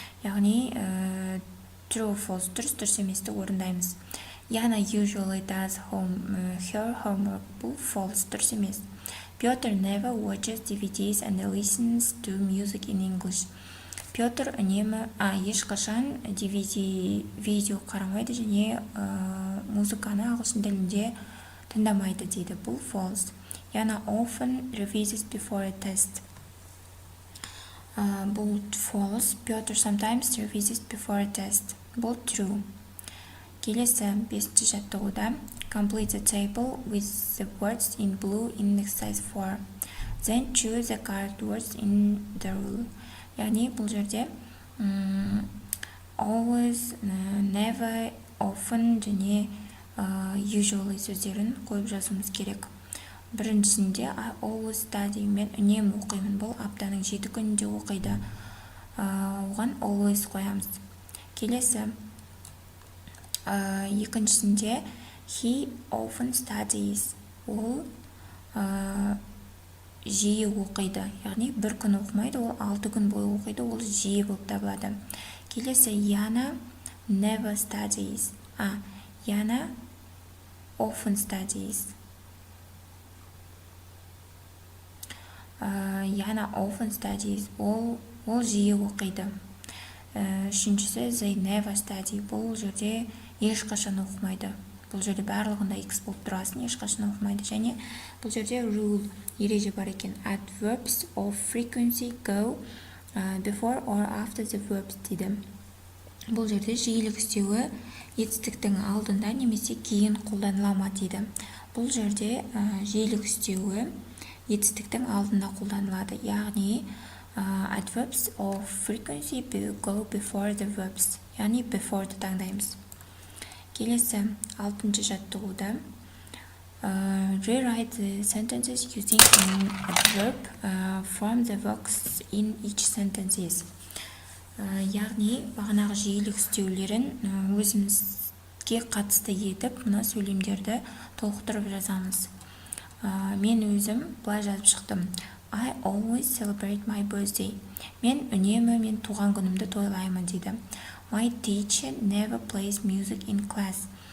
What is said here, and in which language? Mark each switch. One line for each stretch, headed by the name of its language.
Kazakh: Яғни
English: true or false,
Kazakh: дұрыс еместі орындаймыз.
English: Yana usually does her homework,
Kazakh: бұл
English: false,
Kazakh: дұрыс емес.
English: Piotr never watches DVDs and listens to music in English.
Kazakh: Piotr үнемі ешқашан DVD видео қарамайды және музыканы ағылшын тілінде тыңдамайды дейді, бұл false.
English: Yana often revises before a test.
Kazakh: Бұл
English: false. Piotr sometimes revises before a test.
Kazakh: Бұл
English: true.
Kazakh: Келесі бесінші жаттығуда
English: complete the table with the words in blue in exercise 4. Then choose the correct words in the rule.
Kazakh: Яғни бұл жерде always, never, often және usually сөздерін қойып жазуымыз керек. Біріншісінде
English: always study,
Kazakh: мен үнемі оқимын, бұл аптаның 7 күнінде оқиды. Оған always қоямыз. Келесі екіншісінде
English: He often studies.
Kazakh: Ол жиі оқиды. Яғни бір күн оқымайды, ол 6 күн бойы оқиды, ол жиі болып табылады. Келесі
English: Яна never studies. Яна often studies. Яна often studies.
Kazakh: Ол жиі оқиды. Үшіншісі
English: they never study.
Kazakh: Бұл жерде ешқашан оқымайды. Бұл жерде барлығында X болып тұрасын, ешқашан оқымайды. Және бұл жерде rule, ереже бар екен.
English: Adverbs of frequency go before or after the verbs
Kazakh: дейді. Бұл жерде жиілік істеуі етістіктің алдында немесе кейін қолданыла ма дейді. Бұл жерде жиілік істеуі етістіктің алдында қолданылады. Яғни
English: adverbs of frequency go before the verbs.
Kazakh: Яғни before'ды таңдаймыз. Келесі 6-шы жаттығуда
English: rewrite the sentences using an adverb from the verbs in each sentences.
Kazakh: Яғни бағанағы жиілік істеулерін өзімізге қатысты етіп, мына сөйлемдерді толықтырып жазамыз. Мен өзім былай жазып шықтым.
English: I always celebrate my birthday.
Kazakh: Мен үнемі мен туған күнімді тойлаймын дейді.
English: My teacher never plays music in class.